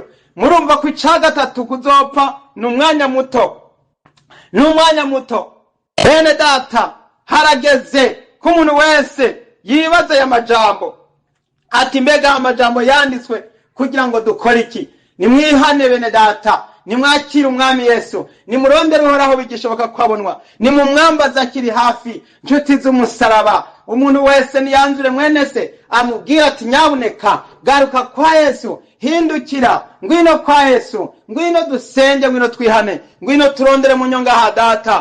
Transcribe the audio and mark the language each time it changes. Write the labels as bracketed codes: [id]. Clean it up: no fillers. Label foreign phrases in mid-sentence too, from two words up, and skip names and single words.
[rn] Murumva ko ica gatatu kuzopfa n'umwanya muto. Bene data, harageze ko umuntu wese yibaza aya majambo ati mbega amajambo yanditswe kugira ngo dukore iki? Nimwihane bene data, nimwakire umwami Yesu, nimurondere uhoraho bigishoboka kwabonwa, nimumwambaza akiri hafi. Nshuti z'umusaraba, umuntu wese niyanzure mwene se amubwira ati nyabuneka garuka kwa Yesu, hindukira, ngwino kwa Yesu, ngwino dusenge, ngwino twihane, ngwino turondere mu nyonga ha data.